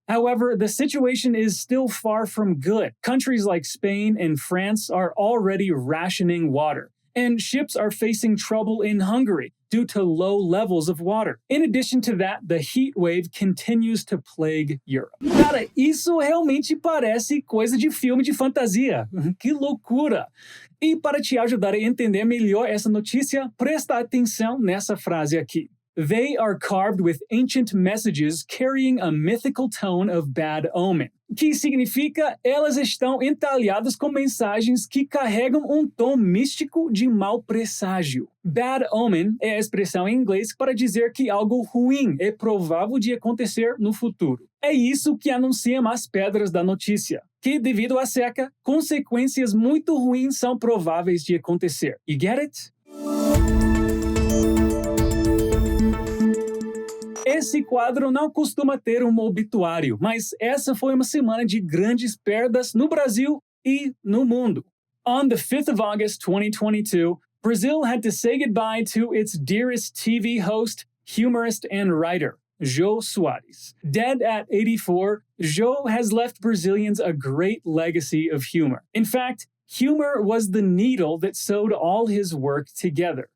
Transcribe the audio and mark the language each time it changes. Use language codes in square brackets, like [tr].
[en] However, the situation is still far from good. Countries like Spain and France are already rationing water, and ships are facing trouble in Hungary due to low levels of water. In addition to that, the heat wave continues to plague Europe. [pt] Cara, isso realmente parece coisa de filme de fantasia. Que loucura! E para te ajudar a entender melhor essa notícia, presta atenção nessa frase aqui. [en] They are carved with ancient messages carrying a mythical tone of bad omen. [pt] Que significa, elas estão entalhadas com mensagens que carregam um tom místico de mau presságio. Bad omen é a expressão em inglês para dizer que algo ruim é provável de acontecer no futuro. É isso que anunciam as pedras da notícia, que devido à seca, consequências muito ruins são prováveis de acontecer. [en] You get it? [pt] Esse quadro não costuma ter um obituário, mas essa foi uma semana de grandes perdas no Brasil e no mundo. [en] On the 5th of August 2022, Brazil had to say goodbye to its dearest TV host, humorist and writer, Jô Soares. Dead at 84, Jô has left Brazilians a great legacy of humor. In fact, humor was the needle that sewed all his work together.